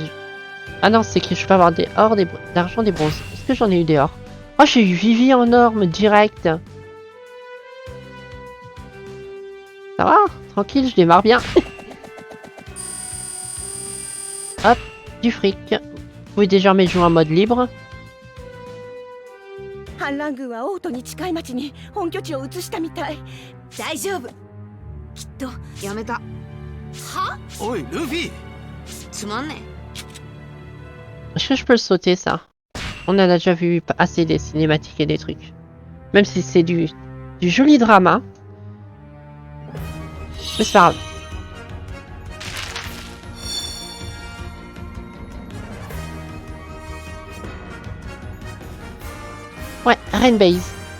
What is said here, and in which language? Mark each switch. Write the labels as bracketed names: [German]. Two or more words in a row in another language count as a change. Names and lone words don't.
[French] Ah non, c'est que je peux avoir des ors, d'argent, des bronzes. Est-ce que j'en ai eu des ors? Oh, j'ai eu Vivi en orme direct. Ça va? Tranquille, je démarre bien. Hop, du fric. Vous pouvez désormais jouer en mode libre. [Japanese] 反乱軍はオートに近い町に本拠地を移したみたい。大丈夫。きっとやめたはおいルフィ。つまんね [French] Est-ce que je peux le sauter ça? On en a déjà vu assez des cinématiques et des trucs. Même si c'est du joli drama. Mais c'est pas grave. Ouais, Rainbase.